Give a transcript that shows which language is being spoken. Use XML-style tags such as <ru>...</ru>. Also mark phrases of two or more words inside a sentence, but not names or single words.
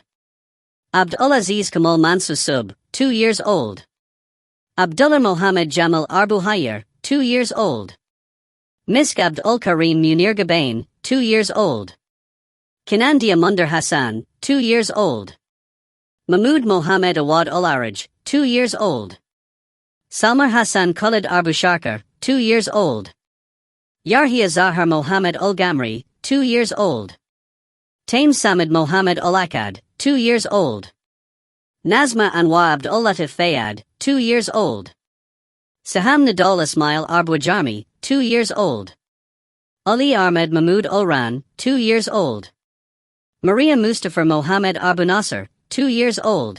<en>Abdulaziz Kamal Mansur Sub, 2 years old. Abdullah Mohammed Jamal Arbu Hayyer, 2 years old. Misk Abdul Karim Munir Gabain, 2 years old. Kinandia Munder Hassan, 2 years old. Mahmoud Mohammed Awad Ul Araj, 2 years old. Salmar Hassan Khalid Arbu Sharkar, 2 years old. Yarhia Zahar Mohammed Ul Gamri, 2 years old. Taim Samad Mohammed Ul Akad, 2 years old. Nazma Anwa Abdul Latif Fayad, 2 years old. Saham Nadal Ismail Arbu Jarmi, 2 years old. Ali Ahmed Mahmoud Ulran, 2 years old. Maria Mustafa Mohammed Arbu Nasser, 2 years old.</en>